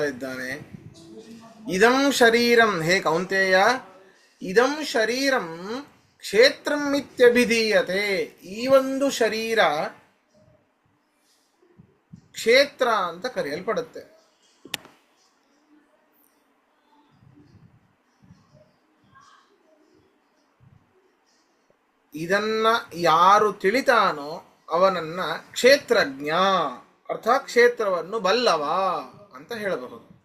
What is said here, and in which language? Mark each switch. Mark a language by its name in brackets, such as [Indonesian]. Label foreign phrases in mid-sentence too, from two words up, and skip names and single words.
[Kannada] ಇದ್ದಾನೆ, [Sanskrit] ಇದಂ ಶರೀರಂ, ಹೇ ಕೌಂತೇಯ, ಇದಂ ಶರೀರಂ ಕ್ಷೇತ್ರಂ ಇತ್ಯಭಿಧೀಯತೆ. [Kannada] ಈ ಒಂದು ಶರೀರ ಕ್ಷೇತ್ರ ಅಂತ ಕರೆಯಲ್ಪಡುತ್ತೆ. ಇದನ್ನ ಯಾರು ತಿಳಿತಾನೋ ಅವನನ್ನ ಕ್ಷೇತ್ರಜ್ಞ ಅರ್ಥಾತ್ ಕ್ಷೇತ್ರವನ್ನು ಬಲ್ಲವ ಅಂತ ಹೇಳಬಹುದು.